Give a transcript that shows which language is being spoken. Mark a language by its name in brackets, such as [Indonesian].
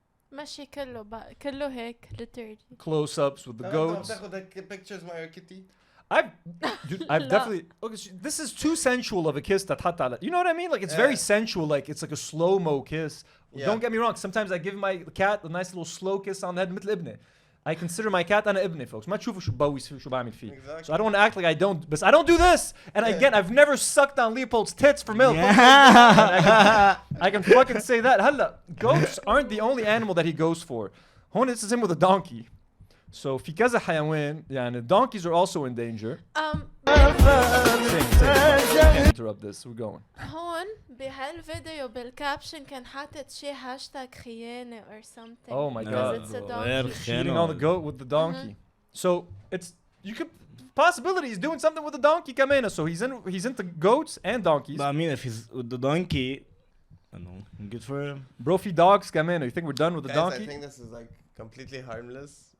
[Arabic] ماشي كله هيك literally. [English] Close-ups with the goats. Pictures of my kitty. I've definitely. Okay, this is too sensual of a kiss that حتى. You know what I mean? Like it's very sensual. Like it's like a slow-mo kiss. Yeah. Don't get me wrong. Sometimes I give my cat a nice little slow kiss on the head [Arabic] مثل ابني. [English] I consider my cat [Arabic] أنا ابني, [English] folks. [Arabic] ما تشوفوا شو بويس شو بعمل فيه. [English] So I don't want to act like I don't. But I don't do this. And again, I've never sucked on Leopold's tits for milk. Yeah. I can fucking say that. هلا, goats aren't the only animal that he goes for. هون this is him with a donkey. So [Arabic] في كذا حيوان يعني [English] donkeys are also in danger. Can't interrupt this. We're going. [Arabic] هون بهالفيديو بالكابشن كان حاطط شي هاشتاج خيانة or something. [English] Oh my god. It's a donkey. Cheating on the goat with the donkey. So it's you could possibility he's doing something with the donkey كمان. So he's into goats and donkeys. But I mean, if he's with the donkey, I know, good for him. Bro, في dogs كمان. You think we're done with the donkey? I think this is like completely harmless.